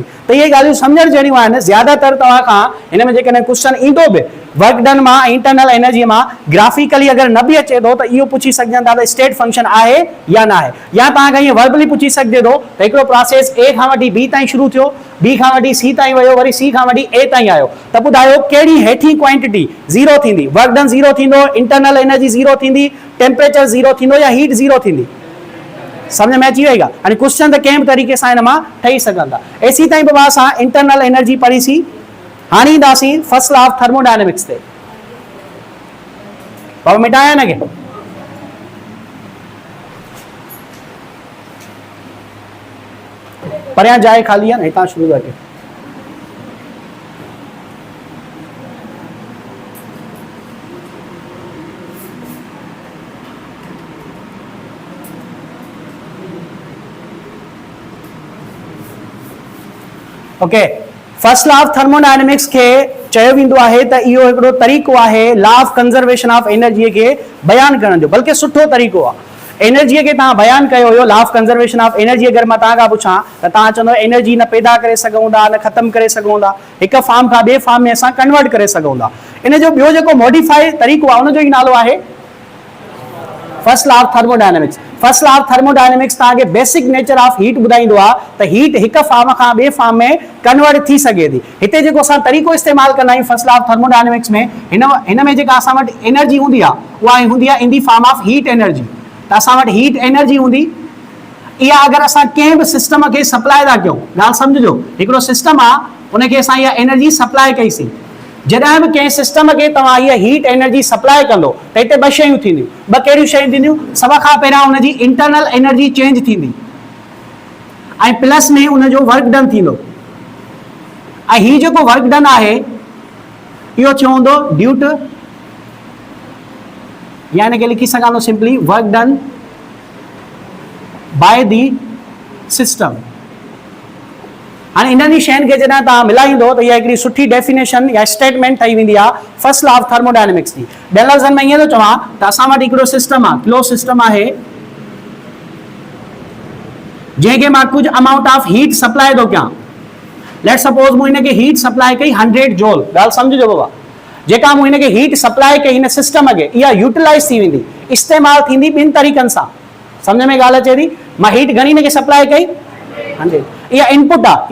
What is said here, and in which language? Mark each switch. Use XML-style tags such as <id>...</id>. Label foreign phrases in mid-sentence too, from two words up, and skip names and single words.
<sd>त इहे ॻाल्हियूं सम्झण जहिड़ियूं आहिनि। ज़्यादातर तव्हां खां हिन में जेकॾहिं क्वेश्चन ईंदो बि</sd> <en>work done</en> <sd>मां</sd> <en>internal energy</en> <sd>मां ग्राफिकली अगरि न बि अचे थो त इहो पुछी सघजनि था त</sd> <en>state function</en> <sd>आहे या न आहे, या तव्हां खां ईअं वर्बली पुछी सघिजे थो त हिकिड़ो प्रोसेस ए खां वठी बी ताईं शुरू थियो, बी खां वठी सी ताईं वियो, वरी सी खां वठी ए ताईं आयो, त ॿुधायो कहिड़ी हेठी क्वांटिटी 0 थींदी?</sd> <en>work done</en> <sd>0 थींदो,</sd> <en>internal energy</en> <sd>0 थींदी, टेम्परेचर 0 थींदो या हीट 0 थींदी? समझ में अची वई? हाणे क्वेश्चन त कंहिं बि तरीक़े सां हिन मां ठही सघनि था। एसी ताईं बाबा असां</sd> <en>internal energy</en> <sd>पढ़ीसीं। हाणे ईंदासीं</sd> <en>first law of thermodynamics</en> <sd>ते। बाबा मिटाया न के परियां जाइ खाली आहे न, हितां शुरू कटे। ओके,</sd> <en>first law of thermodynamics</en> <sd>के चयो वेंदो आहे त इहो हिकिड़ो तरीक़ो आहे</sd> <en>law of conservation of energy</en> <sd>के बयान करण जो, बल्कि सुठो तरीक़ो आहे। एनर्जी के तव्हां बयान कयो हुयो,</sd> <en>law of conservation of energy</en> <sd>अगरि मां तव्हां खां पुछां त तव्हां चवंदो एनर्जी न पैदा करे सघूं था, न ख़तम करे सघूं था, हिकु फॉर्म खां ॿिए फॉर्म में असां कन्वर्ट करे सघूं था। इन जो ॿियो जेको मॉडिफाई तरीक़ो आहे उनजो ई नालो आहे</sd> <en>first law of thermodynamics. first law of thermodynamics</en> <sd>तव्हांखे</sd> <en>basic nature of heat</en> <sd>ॿुधाईंदो आहे त हीट हिकु फॉर्म खां ॿिए फॉर्म में कन्वर्ट थी सघे थी। हिते जेको असां तरीक़ो इस्तेमालु कंदा आहियूं</sd> <en>first law of thermodynamics</en> <sd>में, हिन में जेका असां वटि एनर्जी हूंदी आहे उहा हूंदी आहे</sd> <en>in the form of heat energy.</en> <sd>त असां वटि</sd> <en>heat energy</en> <sd>हूंदी, इहा अगरि असां कंहिं बि सिस्टम खे सप्लाई था कयूं, ॻाल्हि सम्झिजो, हिकिड़ो सिस्टम आहे उनखे असां इहा</sd> <en>energy supply</en> <sd>कईसीं। जॾहिं बि कंहिं सिस्टम खे तव्हां इहा</sd> <en>heat energy supply</en> <sd>कंदो त हिते ॿ शयूं थींदियूं। ॿ कहिड़ियूं शयूं थींदियूं? सभ खां पहिरियां हुनजी</sd> <en>internal energy change</en> <sd>थींदी ऐं प्लस में उनजो</sd> <en>work done</en> <sd>थींदो। ऐं हीउ जेको</sd> <en>work done</en> <sd>आहे इहो थियो हूंदो</sd> <en>due to,</en> <sd>या हिनखे लिखी सघां थो</sd> <en>simply work done by the system.</en> <sd>हाणे इन जी शयुनि खे जॾहिं तव्हां मिलाईंदो त इहा हिकिड़ी सुठी डेफिनेशन या स्टेटमेंट ठही वेंदी आहे</sd> <en>first law of thermodynamics</en> <sd>जी। ॿियनि लफ़्ज़नि में ईअं थो चवां त असां वटि हिकिड़ो सिस्टम आहे,</sd> <en>close system</en> <sd>आहे, जंहिंखे मां कुझु</sd> <en>amount of heat supply</en> <sd>थो कयां।</sd> <en>let suppose</en> <sd>मूं हिनखे</sd> <en>heat supply</en> <sd>कई 100 जूल। ॻाल्हि सम्झिजो बाबा, जेका मूं हिनखे</sd> <en>heat supply</en> <sd>कई हिन सिस्टम खे, इहा यूटिलाइज़ थी वेंदी, इस्तेमालु थींदी ॿिनि तरीक़नि सां। सम्झ में ॻाल्हि अचे थी? मां हीट घणी हिनखे सप्लाई कई 100, इहा इनपुट आहे।</sd>